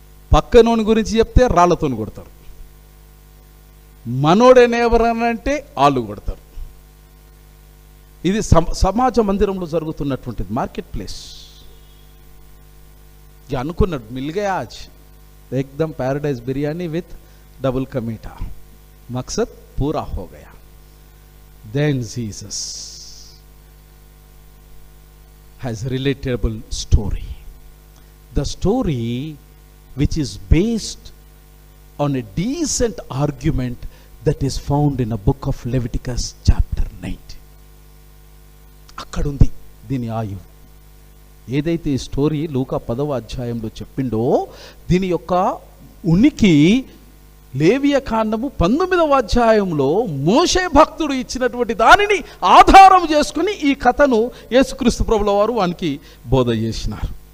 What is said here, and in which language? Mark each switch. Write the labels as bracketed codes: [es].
[te] పక్కనోని గురించి చెప్తే రాళ్లతో కొడతారు, మనోడే నేబర్ అని అంటే ఆళ్ళు కొడతారు. ఇది సమాజ మందిరంలో జరుగుతున్నటువంటిది, మార్కెట్ ప్లేస్. అనుకున్నాడు [hi] మిల్గే ఆజ్ एकदम पैराडाइज बिरयानी विथ डबल का मीठा, मकसद पूरा हो गया. [en] Then Jesus has a relatable story, the story which is based on a decent argument that is found in a book of Leviticus chapter 9. [te] అక్కడుంది దీని ఆయువు. ఏదైతే ఈ స్టోరీ లూకా 10వ అధ్యాయంలో చెప్పిండో దీని యొక్క ఉనికి లేవియ కాండము 19వ అధ్యాయంలో మోషే భక్తుడు ఇచ్చినటువంటి దానిని ఆధారం చేసుకుని ఈ కథను యేసుక్రీస్తు ప్రభుల వారు వానికి బోధ చేసినారు.